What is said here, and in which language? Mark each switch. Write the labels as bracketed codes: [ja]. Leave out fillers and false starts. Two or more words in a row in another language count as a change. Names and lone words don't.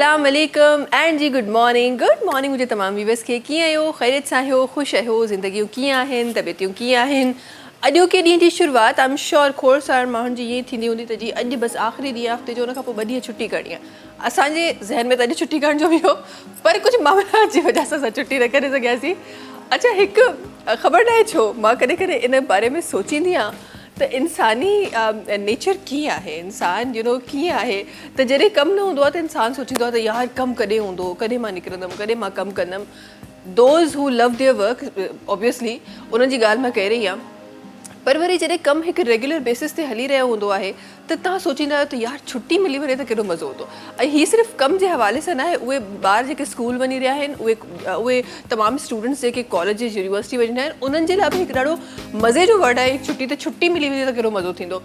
[sd] वालेकुम एंड जी [en] good morning [sd] मुझे तमाम व्यूवर्स के कीअं आहियो ख़ैरियत सां आहियो ख़ुशि आहियो ज़िंदगियूं कीअं आहिनि तबियतूं कीअं आहिनि अॼोके ॾींहं जी शुरूआति [en] I am sure [sd] खोड़ सारा माण्हुनि जी ईअं थींदी हूंदी त जी अॼु बसि आख़िरी ॾींहुं आहे हफ़्ते जो उन खां पोइ 2 ॾींहं छुटी करणी आहे असांजे ज़हन में त अॼु छुटी करण जो बि हो पर कुझु मामला जी वजह सां असां छुटी न करे सघियासीं। अच्छा हिकु ख़बर न आहे छो मां कॾहिं कॾहिं इन बारे में सोचींदी आहियां त इंसानी नेचर कीअं आहे इंसान कीअं आहे त जॾहिं कमु न हूंदो आहे त इंसानु सोचींदो आहे त यार कमु कॾहिं हूंदो कॾहिं मां निकिरंदमि कॾहिं मां कमु कंदमि। [en] those who love their work obviously [sd] उन्हनि जी ॻाल्हि मां कह रही आहियां पर वरी जॾहिं कमु हिकु रेगुलर बेसिस ते हली रहियो हूंदो आहे त तव्हां सोचींदा आहियो त यार छुटी मिली वञे त केॾो मज़ो हूंदो। ऐं हीअ सिर्फ़ु कम जे हवाले सां न आहे उहे ॿार जेके स्कूल वञी रहिया आहिनि उहे तमामु स्टूडेंट्स जेके कॉलेजिस यूनिवर्सिटी वञींदा आहिनि उन्हनि जे लाइ बि हिकु ॾाढो मज़े जो वर्ड आहे छुटी मिली वञे त केॾो मज़ो थींदो।